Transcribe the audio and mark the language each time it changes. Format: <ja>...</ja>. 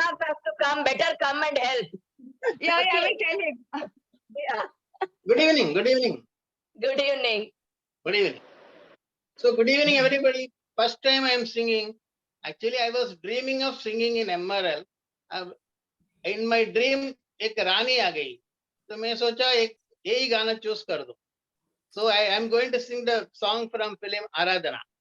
<en>have to come, better come and help. Yeah, I Okay. will tell him. Yeah. Good evening good evening Good evening. Good evening so good evening everybody. First time I am singing. Actually I was dreaming of singing in MRL. In my dream</en> <hi>एक रानी आ गई तो मैं सोचा एक यही गाना choose कर दो.</hi> <en>So I am going to sing the song from film Aradhana.</en>